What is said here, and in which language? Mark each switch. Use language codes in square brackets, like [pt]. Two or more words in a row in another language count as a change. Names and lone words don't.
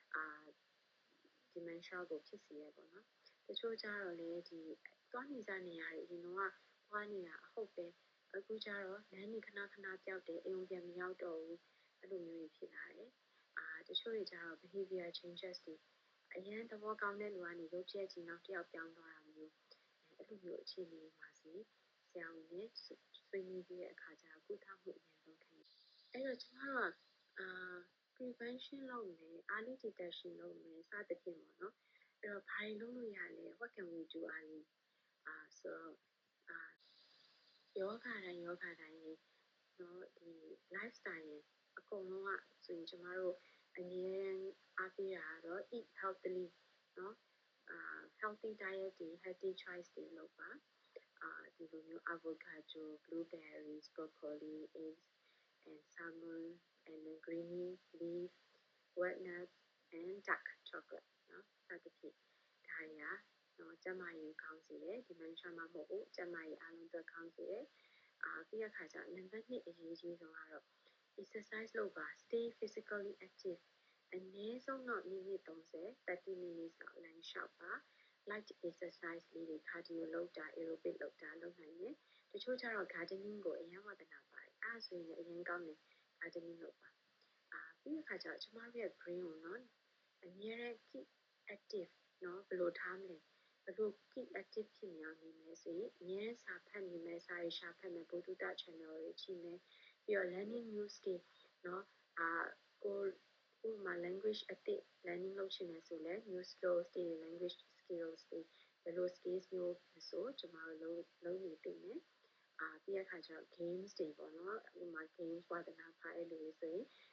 [my] dementia ကိုဖြစ်စေရပေါ့နော်။တချို့ကျတော့လေဒီသွားနေကြနေရတယ်အရင်တော့သွားနေတာအဟုတ်ပဲအခုကျ တော့လမ်းနေခဏပြောက်တယ်အိမ်ပြန်မရောက်တော့ဘူးအဲ့လိုမျိုးတွေဖြစ်လာတယ်။တချို့တွေကျတော့ [en] behavior changes [my] တွေအရင်သဘောကောင်းတဲ့လူကနေရုပ်ချက်ကြီးနောက်တစ်ယောက်ပြောင်းသွားတာမျိုးအဲ့လိုမျိုးအခြေအနေမှာဆိုဆရာဝန်နဲ့ဆွေးနွေးပြီးတဲ့အခါကျကုသမှုအရင်ဆုံးခံယူအဲ့တော့ကျမတို့ကprevention လုပ်မယ် [en] early detection [my] လုပ်မယ်စသဖြင့်ပေါ့နော် အဲ့တော့ဘာတွေလုပ်လို့ရလဲ [en] what can we do early [my] ဆိုတော့ယောဂတိုင်းရဲ့နော် ဒီ lifestyle ရဲ့အကုန်လုံးကဆိုရင်ကျမတို့အငြင်းအားပေးတာကတော့ [en] eat healthily [my] နော် [en] healthy diet [my] တွေ [en] healthy choice [my] တွေလုပ်ပါဒီလိုမျိုး [en] avocado blueberries broccoli eggs and salmon and then greeny leaf walnuts and dark chocolate [my] နော်စသဖြင့်ဒါတွေကနော်ကျန်းမာရေးကောင်းစေတယ် dementia မှာမဟုတ်ဘူးကျန်းမာရေးအားလုံးအတွက်ကောင်းစေတယ်ပြီးရခါကျနံပါတ်2အရေးကြီးဆုံးကတော့ exercise လုပ်ပါ [en] stay physically active [my] အနည်းဆုံးတော့မိနစ်30 30 minutes လောက်လမ်းလျှောက်ပါ [en] light exercise [my] လေးတွေ cardio လုပ်တာ aerobic လုပ်တာလုပ်နိုင်တယ်တချို့ကျတော့ gardening ကိုအရင်ဝသနာပါတယ်အဲ့ဆိုရင်အရင်ကောင်းတယ် gardening လုပ်ပါပြီး တဲ့အခါကျတော့ကျမတို့ရဲ့ brain ကိုနော်အမြဲတမ်း [en] keep active [my] နော်ဘယ်လိုထားမလဲဘယ်လို [en] keep active [my] ဖြစ်နေအောင်နေမလဲဆိုရင်အမြဲစာဖတ်နေမယ်စာရေးရှာဖတ်မယ်ဗုဒ္ဓတာ channel တွေကြည့်မယ်ပြီးတော့ [en] learning new skill [my] နော်ကိုဥပမာ language အသစ် learning လုပ်ချင်တယ်ဆိုလဲ [en] new skills [my] တွေ [en] language skills [my] တွေဘယ်လို skills မျိုးဆိုကျမတို့လုံးနေသိမယ်ပြီးတဲ့အခါကျတော့ games တွေပေါ့နော်ဥပမာ games ဝါသနာပါတဲ့လူတွေဆိုရင်